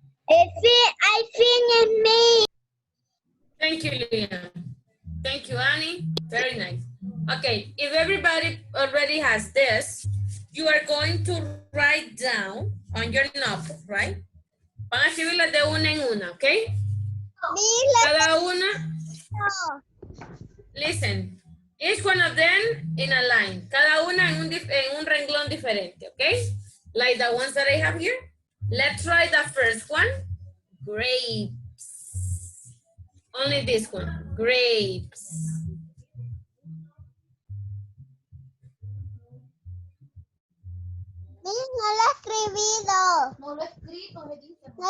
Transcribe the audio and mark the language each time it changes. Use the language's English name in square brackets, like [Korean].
[English] I finished, Miss. Thank you, Liam. Thank you, Annie. Very nice. Okay, if everybody already has this, you are going to write down on your notebook, right? [Spanish] Van a escribirlas de una en una, ¿ok? Cada una, [English] listen, each one of them in a line. [Spanish] Cada una en un renglón diferente, ¿ok? [English] Like the ones that I have here. Let's try the first one. Grapes. Only this one. Grapes. [Spanish] Miss, no lo he escribido. No lo he escrito, me dice.